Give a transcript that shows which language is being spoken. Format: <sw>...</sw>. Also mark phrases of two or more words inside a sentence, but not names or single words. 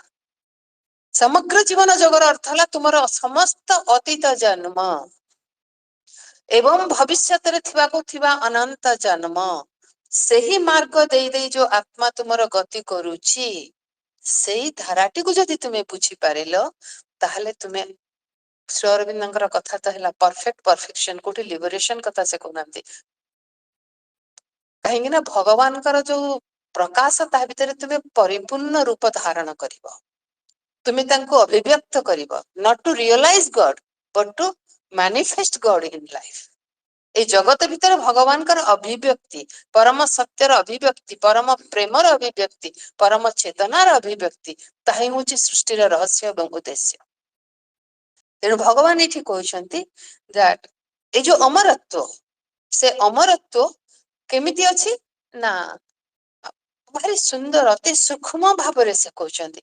<or>ସମଗ୍ର ଜୀବନ ଯୋଗର ଅର୍ଥ ହେଲା ତୁମର ସମସ୍ତ ଅତୀତ ଜନ୍ମ ଏବଂ ଭବିଷ୍ୟତରେ ଥିବାକୁ ଥିବା ଅନନ୍ତ ଜନ୍ମ, ସେହି ମାର୍ଗ ଦେଇ ଦେଇ ଯୋଉ ଆତ୍ମା ତୁମର ଗତି କରୁଛି, ସେଇ ଧାରାଟିକୁ ଯଦି ତୁମେ ବୁଝିପାରିଲ, ତାହେଲେ ତୁମେ, ଶ୍ରୀ ଅରବିନ୍ଦଙ୍କର କଥା ତ ହେଲା</or> <en>perfect perfection,</en> <or>କୋଉଠି ଲିବରେସନ କଥା ସେ କହୁନାହାନ୍ତି। କାହିଁକି ନା ଭଗବାନଙ୍କର ଯୋଉ ପ୍ରକାଶ ତା ଭିତରେ ତୁମେ ପରିପୂର୍ଣ୍ଣ ରୂପ ଧାରଣ କରିବ, ତୁମେ ତାଙ୍କୁ ଅଭିବ୍ୟକ୍ତ କରିବ,</or> <en>not to realize God but to manifest God in life।</en> <or>এই ଜଗତ ଭିତରେ ଭଗବାନଙ୍କର ଅଭିବ୍ୟକ୍ତି, ପରମ ସତ୍ୟର ଅଭିବ୍ୟକ୍ତି, ପରମ ପ୍ରେମର ଅଭିବ୍ୟକ୍ତି, ପରମ ଚେତନାର ଅଭିବ୍ୟକ୍ତି, ତାହା ହିଁ ହଉଛି ସୃଷ୍ଟିର ରହସ୍ୟ ଏବଂ ଉଦ୍ଦେଶ୍ୟ। ତେଣୁ ଭଗବାନ ଏଠି କହୁଛନ୍ତି that ଏଇ ଯୋଉ ଅମରତ୍ଵ, ସେ ଅମରତ୍ଵ କେମିତି ଅଛି ନା ଭାରି ସୁନ୍ଦର, ଅତି ସୂକ୍ଷ୍ମ ଭାବରେ ସେ କହୁଛନ୍ତି।</or>